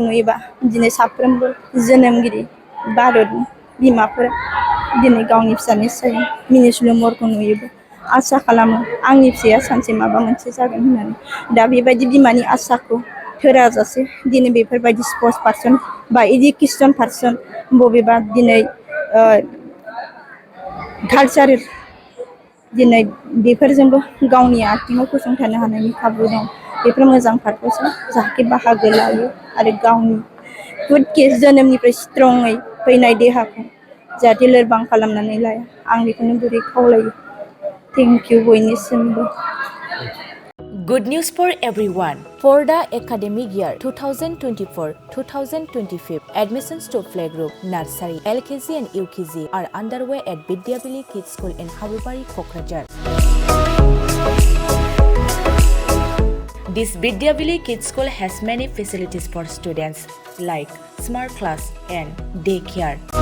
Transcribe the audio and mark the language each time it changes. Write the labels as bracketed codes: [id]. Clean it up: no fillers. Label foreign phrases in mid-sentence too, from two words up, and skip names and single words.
[brx] नुयोबा दिनै साफ्रोमबो जोनोमगिरि भारतनि बिमाफोरा दिनै गावनि फिसानि सायाव मिनिस्लु महरखौ नुयोबा आसा खालामो आंनि फिसाया सानसे माबा मोनसे जागोन होननानै दा बेबायदि बिमानि आसाखौ थोराजासे दिनै बेफोरबायदि [en] sports person [brx] बा [en] education person [brx] बबेबा दिनै कालचार दिनै बेफोरजोंबो गावनि आथिङाव गसंथानो हानायनि खाबु दं। बेफोर मोजां पारपसाव जाहाथे बाहागो लायो आरो गावनि गुड जोनोमनिफ्राय स्ट्रङै फैनाय देहाखौ जाहाथे लोरबां खालामनानै लाया आं बेखौनो गुरै खावलायो। [en] thank you बयनिसिमबो। Good news for everyone. For the academic year 2024-2025, admissions to playgroup, nursery, LKG and UKG are underway at Vidyavili Kids School in Habubari, Kokrajhar. This Vidyavili Kids School has many facilities for students like smart class and daycare.